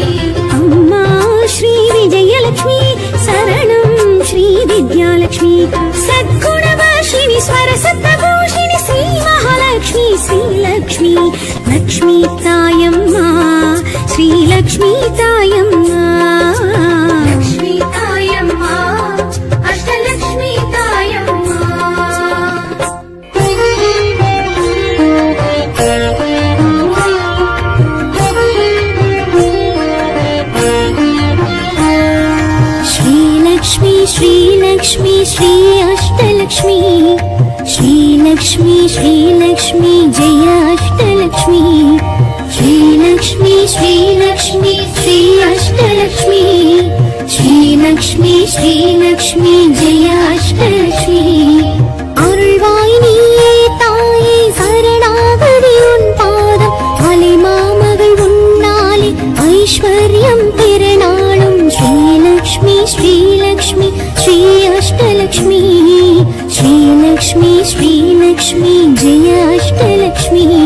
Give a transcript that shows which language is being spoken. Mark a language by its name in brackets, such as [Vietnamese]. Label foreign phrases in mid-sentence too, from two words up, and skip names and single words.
[Tamil] அம்மா ஸ்ரீ விஜயலட்சுமி சரணம் ஸ்ரீ வித்யாலட்சுமி சத்குணவாசினி ஸ்வரசத்தபூஷிணி ஸ்ரீ மகாலட்சுமி ஸ்ரீலக்ஷ்மி லக்ஷ்மி தாயம்மா ஸ்ரீலக்ஷ்மி தாயம்மா லக்ஷ்மி தாயம்மா அஷ்டலக்ஷ்மி தாயம்மா [Sanskrit] श्रीलक्ष्मी श्रीलक्ष्मी श्री अष्टलक्ष्मी श्रीलक्ष्मी श्रीलक्ष्मी जय अष्टलक्ष्मी श्रीलक्ष्मी श्रीलक्ष्मी श्री अष्टलक्ष्मी श्रीलक्ष्मी श्रीलक्ष्मी जय अष्टलक्ष्मी [Tamil] அருள்வாய் நீயே தாயே சரணாகதி உன் பாதம் அலை மாமகள் உன்னாலே ஐஸ்வர்யம் பெருநாளும் ஸ்ரீலக்ஷ்மி ஸ்ரீலக்ஷ்மி ஸ்ரீ அஷ்டலக்ஷ்மி ஸ்ரீலக்ஷ்மி ஸ்ரீலக்ஷ்மி ஜெய அஷ்டலக்ஷ்மி